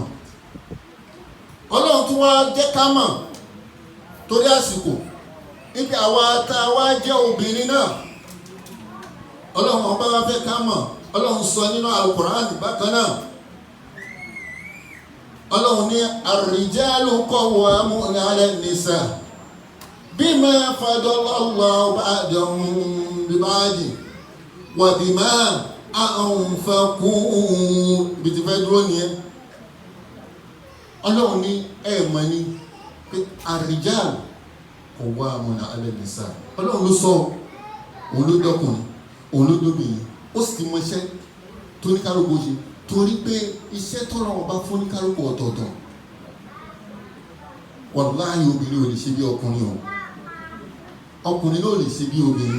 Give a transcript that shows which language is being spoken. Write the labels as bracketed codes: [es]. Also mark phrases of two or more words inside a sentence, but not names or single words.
[yo] Ọlọ́run tún wá jẹ́ ká mọ̀ torí àsìkò níbi àwa tá a wá jẹ́ obìnrin náà. Ọlọ́run ọba wá fẹ́ ká mọ̀. Ọlọ́run sọ nínú Al-Qur'an bákan náà. Ọlọ́run ní [ar] الرجال قوامون على النساء بما فضل الله بعضهم على بعض وبما أنفقوا. [yo] Bí ti fẹ́ dúró nìyẹn. Ọlọ́run ní ẹ̀mọ́ ní pé [ar] الرجال قوامون على النساء. [yo] Ọlọ́run ló sọ, òun ló dọ́kùnrin, òun ló dóbìnrin, ó sì ti mọ iṣẹ́ tó ní kálukú ṣe, torí pé iṣẹ́ tọ́lọ́ wọn bá fún ní kálukú ọ̀tọ̀ọ̀tọ̀. Wàláhì obìnrin ò lè ṣe bí ọkùnrin o, ọkùnrin ló lè ṣe bí obìnrin.